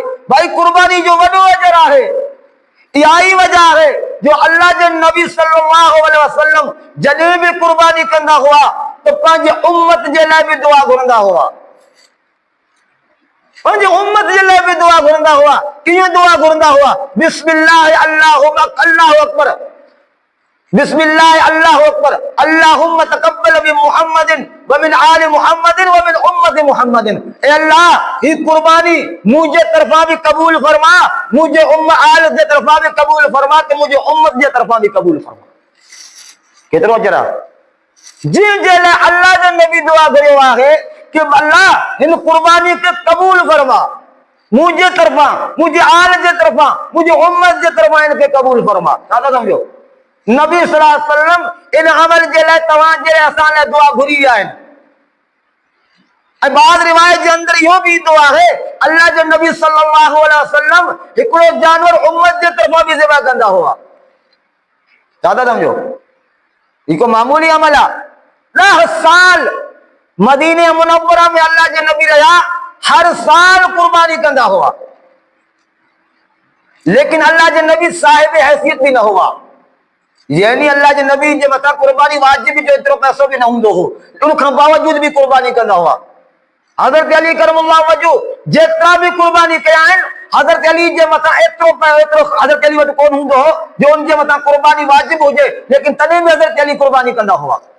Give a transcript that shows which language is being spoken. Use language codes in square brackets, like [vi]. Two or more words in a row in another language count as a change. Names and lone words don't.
[sd] भाई कुर्बानी जो वॾो अजर आहे। इहा ई वजह आहे जो अल्लाह जे नबी [ar] صلى الله عليه وسلم [sd] जॾहिं बि कुर्बानी कंदा हुआ त पंहिंजे उम्मत जे लाइ बि दुआ घुरंदा हुआ, पंहिंजे उम्मत जे लाइ बि दुआ घुरंदा हुआ। कीअं दुआ घुरंदा हुआ? [ar] بسم الله الله أكبر، بسم الله الله أكبر، اللهم تقبل من محمد ومن آل محمد ومن أمة محمد. [sd] ए अल्लाह, ही कुर्बानी मुझे तरफा भी कबूल फरमा, मुझे आल जे तरफा भी कबूल फरमा, ते मुझे उम्मत जे तरफा भी कबूल फरमा। केतिरो अजर आहे? जिन जे लाइ अल्लाह जो नबी दुआ करियो आहे कि अल्लाह हिन कुर्बानी खे कबूल फरमा, मुझे तरफा, मुझे आल जे तरफा, मुझे उम्मत जे तरफा इनखे कबूल फरमा। छा था सम्झो? नबी [ar] صلى الله عليه وسلم [sd] इन अमल जे लाइ तव्हांजे असां लाइ दुआ घुरी आहिनि। ऐं बाद रिवायत जे अंदरि इहो बि ईंदो आहे अल्लाह जो नबी [ar] صلى الله عليه وسلم [sd] हिकिड़ो जानवर उम्मत जे तरफ़ां बि ज़िबा कंदा हुआ। छा था सम्झो? ही को मामूली अमल आहे? 10 साल मदीने मुनव्वरा में अल्लाह जे नबी रहिया, हर साल कुर्बानी कंदा हुआ, लेकिन अल्लाह जे नबी साहिब हैसियत भी न हुआ। یعنی اللہ کے نبی جے متا قربانی واجب جو اترو پیسو بھی نہ ہوندو ہو ان کا باوجود بھی قربانی کرنا ہوا حضرت علی [ar] کرم اللہ وجو [sd] جتنا بھی قربانی کیا ہے حضرت علی جے متا اترو حضرت علی وٹ کون ہوندو ہو جو ان جے متا قربانی واجب ہو جائے لیکن تنے بھی حضرت علی قربانی کرنا ہوا